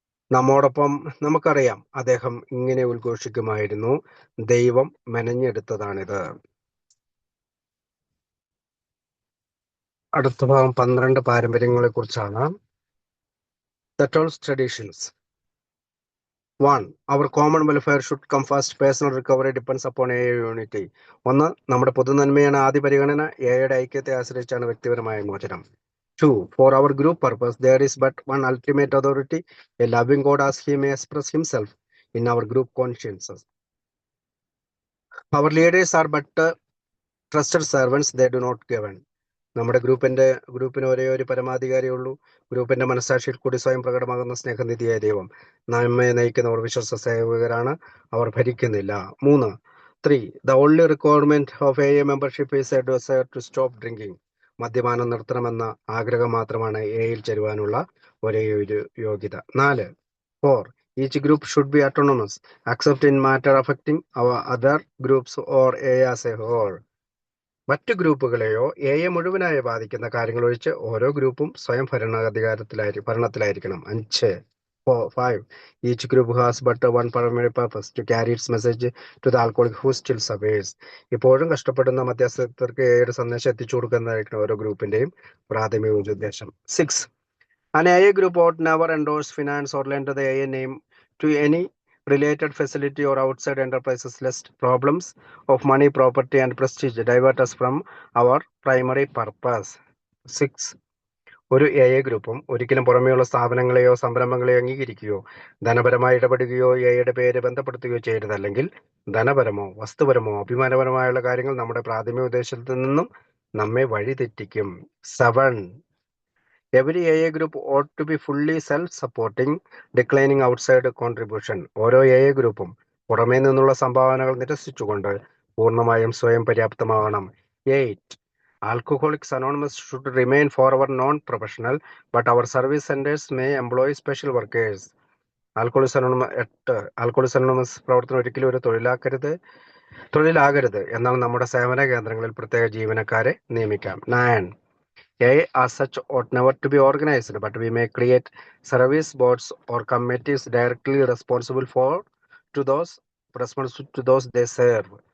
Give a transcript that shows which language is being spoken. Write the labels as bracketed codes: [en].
[ml] നമ്മോടൊപ്പം നമുക്കറിയാം അദ്ദേഹം ഇങ്ങനെ ഉദ്ഘോഷിക്കുമായിരുന്നു, ദൈവം മെനഞ്ഞെടുത്തതാണിത്. അടുത്ത ഭാഗം 12 പാരമ്പര്യങ്ങളെ കുറിച്ചാണ്. [en] The 12 traditions. 1. Our common welfare should come first. Personal recovery depends upon AA unity. [ml] 1. നമ്മുടെ പൊതുനന്മയാണ് ആദ്യ പരിഗണന. എയുടെ ഐക്യത്തെ ആശ്രയിച്ചാണ് വ്യക്തിപരമായ മോചനം. 2. [en] For our group purpose, there is but one ultimate authority, a loving God as he may express himself in our group consciences. Our leaders are but trusted servants, they do not govern. [ml] നമ്മുടെ ഗ്രൂപ്പിന് ഒരേ ഒരു പരമാധികാരിയുള്ളൂ. ഗ്രൂപ്പിന്റെ മനസ്സാക്ഷിയിൽ കൂടി സ്വയം പ്രകടമാകുന്ന സ്നേഹനിധിയായ ദൈവം. നമ്മെ നയിക്കുന്നവർ വിശ്വസ്ത സേവകരാണ്, അവർ ഭരിക്കുന്നില്ല. 3. [en] The only requirement of AA membership is a desire to stop drinking. [ml] മദ്യപാനം നിർത്തണമെന്ന ആഗ്രഹം മാത്രമാണ് എയിൽ ചേരുവാനുള്ള ഒരേ ഒരു യോഗ്യത. 4. 4. [en] Each group should be autonomous, except in matter affecting our other groups or A as a whole. [ml] മറ്റു ഗ്രൂപ്പുകളെയോ എയെ മുഴുവനായി ബാധിക്കുന്ന കാര്യങ്ങൾ ഒഴിച്ച് ഓരോ ഗ്രൂപ്പും സ്വയം ഭരണത്തിലായിരിക്കണം. 5. 5. [en] Each group has but one primary purpose, to carry its message to the alcoholic who still suffers. [ml] ഇപ്പോഴും കഷ്ടപ്പെടുന്ന മധ്യസ്ഥർക്ക് എയുടെ സന്ദേശം എത്തിച്ചു കൊടുക്കുന്നതായിരിക്കണം ഓരോ ഗ്രൂപ്പിന്റെയും പ്രാഥമിക ഉദ്ദേശം. 6. [en] An AA group ought never endorse, finance, or lend the AA name to any related facility or outside enterprises, lest problems of money, property, and prestige divert us from our primary purpose. 6. [ml] ഒരു A ഗ്രൂപ്പും ഒരിക്കലും പുറമേയുള്ള സ്ഥാപനങ്ങളെയോ സംരംഭങ്ങളെയോ അംഗീകരിക്കുകയോ ധനപരമായി ഇടപെടുകയോ എയുടെ പേര് ബന്ധപ്പെടുത്തുകയോ ചെയ്യരുത്. അല്ലെങ്കിൽ ധനപരമോ വസ്തുപരമോ അഭിമാനപരമായുള്ള കാര്യങ്ങൾ നമ്മുടെ പ്രാഥമിക ഉദ്ദേശത്തിൽ നിന്നും നമ്മെ വഴിതെറ്റിക്കും. 7. [en] Every AA group ought to be fully self-supporting, declining outside contribution. [ml] ഓരോ എ ഗ്രൂപ്പും പുറമേ നിന്നുള്ള സംഭാവനകൾ നിരസിച്ചുകൊണ്ട് പൂർണ്ണമായും സ്വയം പര്യാപ്തമാവണം. 8. [en] Alcoholics Anonymous should remain forever non-professional, but our service centers may employ special workers. [ml] Alcoholics Anonymous പ്രവർത്തനം ഒരിക്കലും ഒരു തൊഴിലാകരുത്. എന്നാൽ നമ്മുടെ സേവന കേന്ദ്രങ്ങളിൽ പ്രത്യേക ജീവനക്കാരെ നിയമിക്കാം. 9. [en] A as such ought never to be organized, but we may create service boards or committees directly responsible to those they serve.